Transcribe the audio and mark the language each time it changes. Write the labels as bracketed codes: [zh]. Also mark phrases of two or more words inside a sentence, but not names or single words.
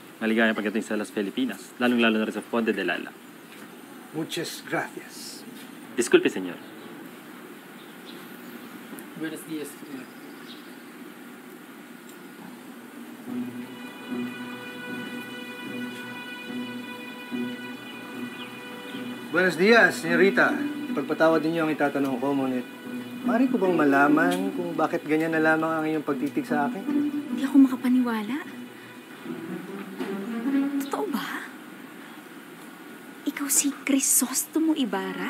[tl] maligayang pagdating sa Las Filipinas, lalong-lalo na rin sa Ponte de Lala. [es] Muchas gracias. Disculpe, señor. Buenos días, señor. Buenos días, senyorita. [tl] Ipagpatawad ninyo ang itatanong ko, ngunit maaari ko bang malaman kung bakit ganyan na lamang ang iyong pagtitig sa akin? Hindi ako makapaniwala. Totoo ba? Ikaw si Crisostomo Ibarra?